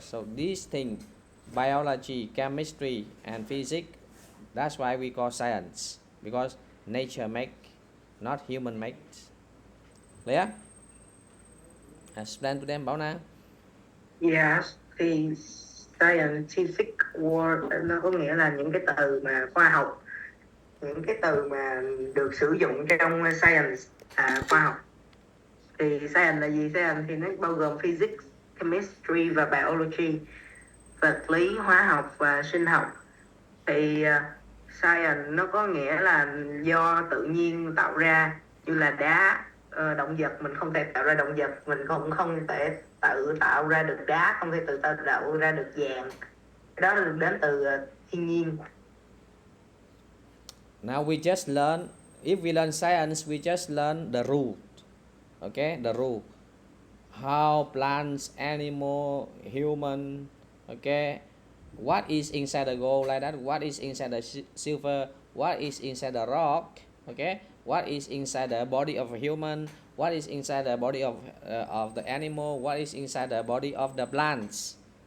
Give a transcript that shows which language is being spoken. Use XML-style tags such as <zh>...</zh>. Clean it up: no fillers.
<en>So these things, biology, chemistry, and physics, that's why we call science, because nature make, not human make. Clear? Explain to them, Bảo Nam.</en> <vi>yes, thì scientific word nó có nghĩa là những cái từ mà khoa học, những cái từ mà được sử dụng trong science, khoa học. Thì science là gì? Science thì nó bao gồm physics, chemistry và biology, vật lý, hóa học và sinh học. Thì science nó có nghĩa là do tự nhiên tạo ra, như là đá, động vật mình không thể tạo ra động vật, mình cũng không thể tự tạo ra được đá, không thể tự tạo ra được vàng. Cái đó là đến từ thiên nhiên.</vi> <en>Now we just learn, if we learn science, we just learn the rule. Okay, the rule. How plants, animal, human, okay, what is inside the gold like that, what is inside the silver, what is inside the rock, okay, what is inside the body of a human, what is inside the body of the animal, what is inside the body of the plants.</en>